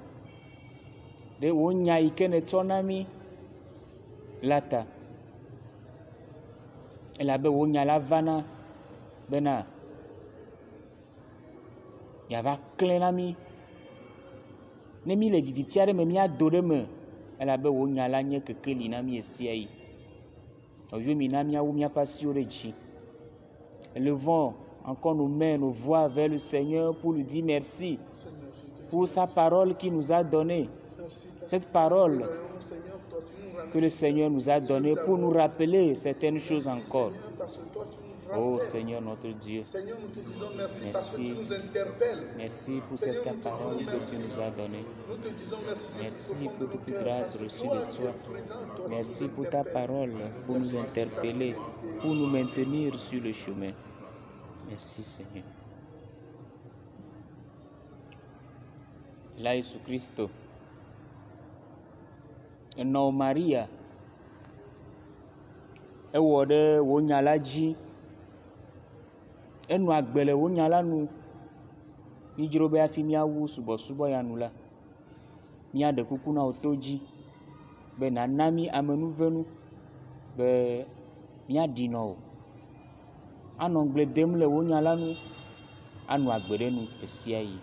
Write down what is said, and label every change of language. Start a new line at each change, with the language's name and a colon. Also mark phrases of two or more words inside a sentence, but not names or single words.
Ewe: Ɖe wo nya yi ke netsɔ na mí la ta, elabe wo nya la vana bena yava klẽ na mí ne mí le viviti aɖe me míado ɖe me, elabe wo nya la nye kekeli na mí esia yi. Nɔviwo mi na míawu míaƒe asiwo ɖe dzi.
French: Élevons encore nos mains, nos voix vers le Seigneur pour lui dire merci pour sa parole qu'il nous a donnée. Cette parole que le Seigneur nous a donnée pour nous rappeler certaines choses encore. Oh Seigneur notre Dieu, merci. Merci pour cette parole que tu nous as donnée. Merci pour toute grâce reçue de toi. Merci pour ta parole, pour nous interpeller, pour nous maintenir sur le chemin. Merci Seigneur. Là, Jésus-Christ,
Ewe: enɔ Maria, ewɔ ɖe wo nya la dzi, enɔ agbe le wo nya la nu. Mídzro be hafi míawu subɔsubɔ ya nu la, míaɖe kuku na wo to dzi be nàna mí amenuvenu be míaɖi nɔ o, anɔ gble dem le wo nya la nu, anɔ agbe ɖe nu esia yi.